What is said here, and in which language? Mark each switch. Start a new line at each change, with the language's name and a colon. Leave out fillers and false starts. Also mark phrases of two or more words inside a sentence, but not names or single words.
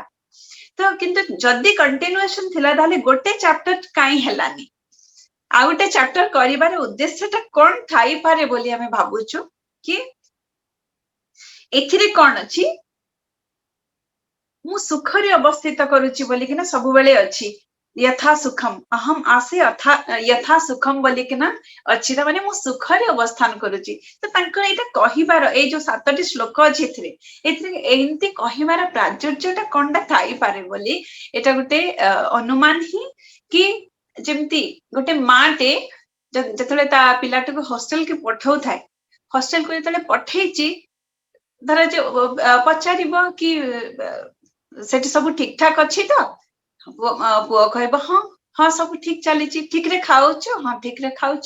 Odia: ତ କିନ୍ତୁ ଯଦି କଣ୍ଟିନ୍ୟୁଏସନ ଥିଲା ତାହାଲେ ଗୋଟେ ଚାପ୍ଟର କାହିଁ ହେଲାନି, ଆ ଗୋଟେ ଚାପ୍ଟର କରିବାର ଉଦ୍ଦେଶ୍ୟଟା କଣ ଥାଇ ପାରେ ବୋଲି ଆମେ ଭାବୁଛୁ କି ଏଥିରେ କଣ ଅଛି ମୁଁ ସୁଖରେ ଅବସ୍ଥିତ କରୁଛି ବୋଲି କି ନା ସବୁ ବେଳେ ଅଛି।
Sanskrit: यथा सुखम अहम आसे यथा सुखम
Odia: ବୋଲି କି ନା ଅଛି, ତ ମାନେ ମୁଁ ସୁଖରେ ଅବସ୍ଥାନ କରୁଛି। ତ ତାଙ୍କର ଏଟା କହିବାର ଏ ଯୋ 7ଟି ଶ୍ଲୋକ ଅଛି ଏଥିରେ ଏମିତି କହିବାର ପ୍ରାଚୁର୍ଯ୍ୟଟା କେଉଁଟା ଥାଇ ପାରେ ବୋଲି ଏଟା ଗୋଟେ ଅନୁମାନ ହିଁ କି ଯେମିତି ଗୋଟେ ମାଆ ଯେତେବେଳେ ତା ପିଲାଟି କୁ ହଷ୍ଟେଲ କୁ ପଠାଉ ଥାଏ, ହଷ୍ଟେଲ କୁ ଯେତେବେଳେ ପଠାଇଛି ଧର ଯେ ପଚାରିବ କି ସେଠି ସବୁ ଠିକ ଠାକ ଅଛି ତ ପୁଅ କହିବ ହଁ ହଁ ସବୁ ଠିକ ଚାଲିଛି, ଠିକ ରେ ଖାଉଛୁ, ହଁ ଠିକ ରେ ଖାଉଛି।